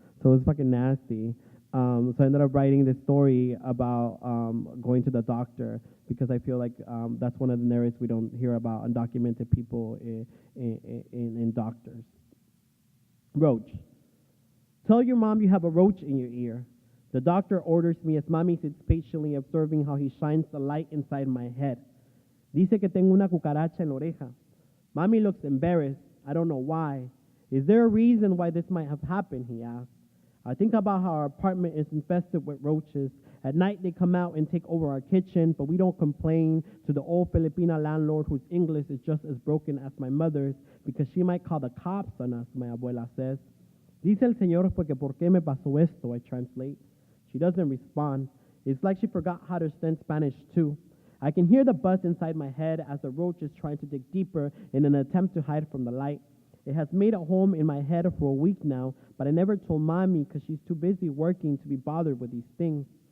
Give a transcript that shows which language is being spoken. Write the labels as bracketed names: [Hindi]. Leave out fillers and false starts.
[English] So it was fucking nasty. So I ended up writing this story about going to the doctor because I feel like that's one of the narratives we don't hear about undocumented people in doctors. Roach. Tell your mom you have a roach in your ear. The doctor orders me as mommy sits patiently observing how he shines the light inside my head. [Spanish] Dice que tengo una cucaracha en la oreja. [English] Mommy looks embarrassed. I don't know why. Is there a reason why this might have happened, he asks. I think about how our apartment is infested with roaches. At night they come out and take over our kitchen, but we don't complain to the old Filipina landlord whose English is just as broken as my mother's because she might call the cops on us, my abuela says. [Spanish] Dice el señor porque por qué me pasó esto, [English] I translate. She doesn't respond. It's like she forgot how to stand Spanish too. I can hear the buzz inside my head as the roach is trying to dig deeper in an attempt to hide from the light. It has made a home in my head for a week now, but I never told mommy because she's too busy working to be bothered with these things.